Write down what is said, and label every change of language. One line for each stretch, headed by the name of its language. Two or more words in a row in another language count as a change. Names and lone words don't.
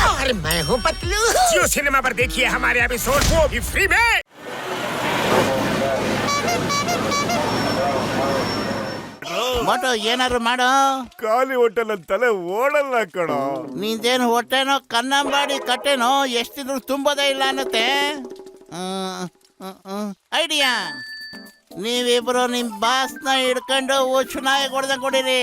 Hindi: और मैं हूँ पतलू। जियो सिनेमा पर देखिए हमारे एपिसोड, वो भी फ्री में।
Kannada: ಮೋಟು ಏನಾದ್ರು ಮಾಡು. ಖಾಲಿ ಹೊಟ್ಟೆ ನನ್ನ ತಲೆ ಓಡಲ್ಲ ಕಣೋ. ನಿಂದೇನು ಹೊಟ್ಟೆನೋ ಕನ್ನಂಬಾಡಿ ಕಟ್ಟೆನೋ ಎಷ್ಟಿದ್ರು ತುಂಬೋದೇ ಇಲ್ಲ ಅನ್ನತ್ತೆ. ಐಡಿಯಾ, ನೀವಿಬ್ರು ನಿಮ್ ಬಾಸ್ನ ಹಿಡ್ಕೊಂಡು ಹುಚ್ಚುನಾಯಿ ಹೊಡೆದಂಗೆ ಹೊಡಿರಿ.